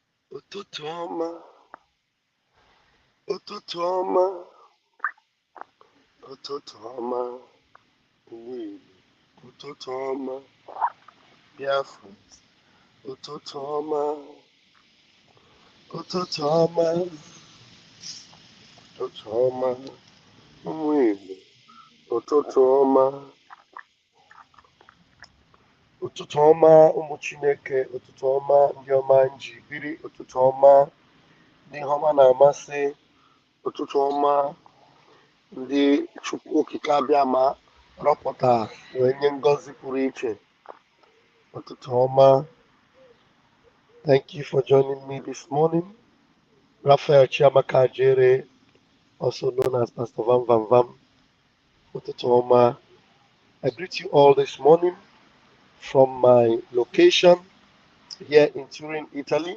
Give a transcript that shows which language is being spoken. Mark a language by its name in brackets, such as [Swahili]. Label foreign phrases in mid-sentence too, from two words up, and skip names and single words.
[Igbo] Ututu Oma, Ututu Oma, Ututu Oma, Win, Ututu Oma, Biafrans, Ututu Oma, Ututu Oma, Ututu Oma, Win, Ututu Oma, Ututu Oma, ụmụ Chineke, Ụtụtụ ọma ndị ọma nji biri, ụtụtụ ọma ndị ihe ọma na-amasị, ụtụtụ ọma ndị Chukwu Okike abịa ma rọpụta wee nye ngọzi pụrụ iche. Ụtụtụ ọma. [English] Thank you for joining me this morning. Raphael Chiamaka Jere, also known as Pst Vam Vam Vam. [Igbo] Ututu Oma. [English] I greet you all this morning from my location here in Turin, Italy.